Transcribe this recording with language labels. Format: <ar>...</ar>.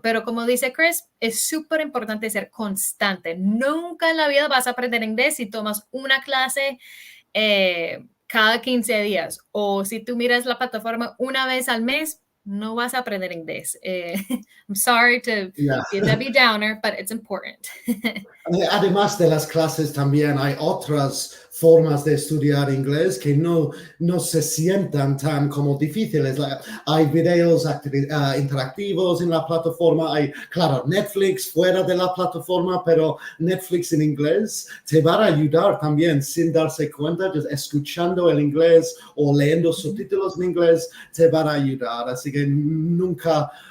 <es>Pero como dice Chris, es súper importante ser constante. Nunca en la vida vas a aprender inglés si tomas una clase cada 15 días. O si tú miras la plataforma una vez al mes, no vas a aprender inglés.</es> <en>I'm sorry to be a Debbie Downer, but it's important.</en> <es>Además de las clases también hay otras formas de estudiar inglés que no se sientan tan como difíciles. Hay videos interactivos en la plataforma, hay, claro, Netflix fuera de la plataforma, pero Netflix en inglés te va a ayudar también sin darse cuenta, just escuchando el inglés o leyendo subtítulos en inglés te va a ayudar. Así que nunca</es>